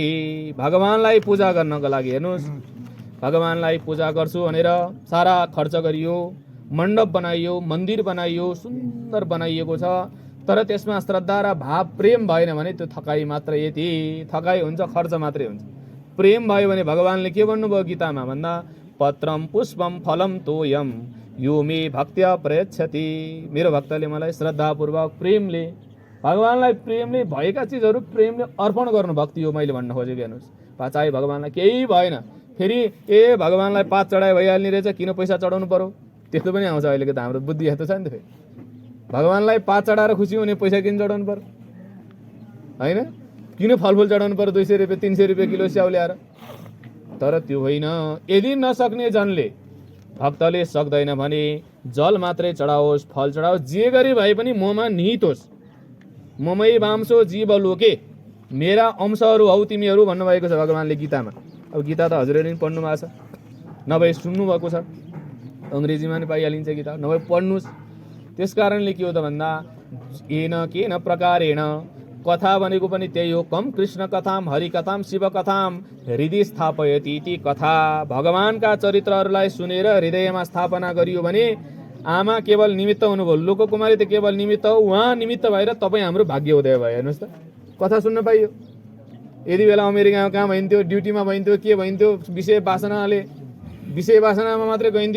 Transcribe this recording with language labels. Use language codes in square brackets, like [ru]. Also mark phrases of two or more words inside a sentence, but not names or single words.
[ne] भगवानलाई पूजा गर्नको लागि हेर्नुहोस्, भगवानलाई पूजा गर्छु भनेर सारा खर्च गरियो, मण्डप बनाइयो, मन्दिर बनाइयो, सुन्दर बनाइएको छ, तर त्यसमा श्रद्धा र भाव प्रेम भएन भने त्यो थकाई मात्र यति। थकाई हुन्छ, खर्च मात्रै हुन्छ। प्रेम भयो भने भगवानले के भन्नुभयो गीतामा भन्दा, [sa] पत्रम पुष्पम फलम तोयम यो मे भक्त्या प्रयच्छति। [ne] मेरो भक्तले मलाई श्रद्धापूर्वक प्रेमले, भगवानलाई प्रेमले भएका चिजहरू प्रेमले अर्पण गर्नु भक्ति हो। मैले भन्न खोजेको हेर्नुहोस्, चाहे भगवानलाई केही भएन, फेरि भगवानलाई पात चढाए भइहाल्ने रहेछ, किन पैसा चढाउनु पर्यो, त्यस्तो पनि आउँछ अहिलेको त। हाम्रो बुद्धि यस्तो छ नि त। फेरि भगवानलाई पात चढाएर खुसी हुने, पैसा किन चढाउनु पर्यो होइन, किन फलफुल चढाउनु पर्यो 200 रुपियाँ 300 रुपियाँ किलो स्याउ ल्याएर। तर त्यो होइन। यदि नसक्ने जनले, भक्तले सक्दैन भने जल मात्रै चढाओस्, फल चढाओस्, जे गरी भए पनि ममा निहित होस्। [sa] ममै वांशो जीव लोके, [ne] मेरा अंशहरू हौ तिमीहरू भन्नुभएको छ भगवानले गीतामा। अब गीता त हजुरहरूले पनि पढ्नु भएको छ, नभए सुन्नुभएको छ, अङ्ग्रेजीमा पनि पाइहालिन्छ गीता, नभए पढ्नुहोस्। त्यस कारणले के हो त भन्दा, [sa] केन केन प्रकारेण, [ne] कथा भनेको पनि त्यही हो। [sa] कम कृष्ण कथाम हरि कथाम शिव कथाम हृदय स्थापयति इति। [ne] कथा भगवानका चरित्रहरूलाई सुनेर हृदयमा स्थापना गरियो भने आमा केवल निमित्त हुनुभयो, लोककुमारी त केवल निमित्त हो, उहाँ निमित्त भएर तपाईँ हाम्रो भाग्य उदय भयो। हेर्नुहोस् त, कथा सुन्न पाइयो। यदि बेला अमेरिकामा कहाँ भइन्थ्यो, ड्युटीमा भइन्थ्यो, के भइन्थ्यो, विषय वासनामा मात्रै गइन्थ्यो।